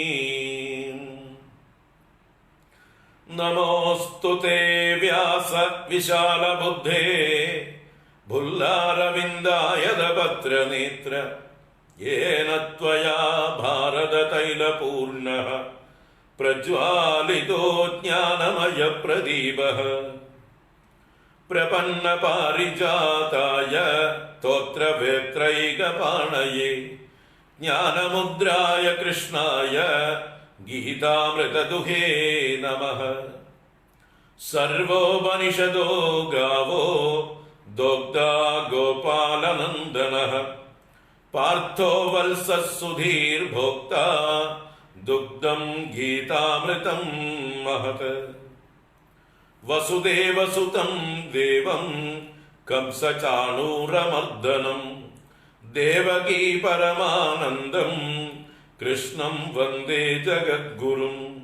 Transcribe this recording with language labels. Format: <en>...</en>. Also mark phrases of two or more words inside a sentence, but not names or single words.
<sa>नमोऽस्तु ते व्यास विशालबुद्धे भुल्लारविन्दायतपत्रनेत्र येन त्वया भारततैलपूर्णः प्रज्वालितो ज्ञानमयप्रदीपः। प्रपन्नपारिजाताय स्तोत्रवेत्रैकपाणये ज्ञानमुद्राय कृष्णाय गीतामृतदुहे नमः। സർവോപനിഷദോ ഗാവോ ദോഗ്ധാ ഗോപാലനന്ദനഃ പാർത്ഥോ വത്സസുധീർഭോക്താ ദുഗ്ധം ഗീതാമൃതം മഹത് വസുദേവസുതം ദേവം കംസചാണൂരമർദ്ദനം ദേവകീ പരമാനന്ദം കൃഷ്ണം വന്ദേ ജഗദ്ഗുരും</sa>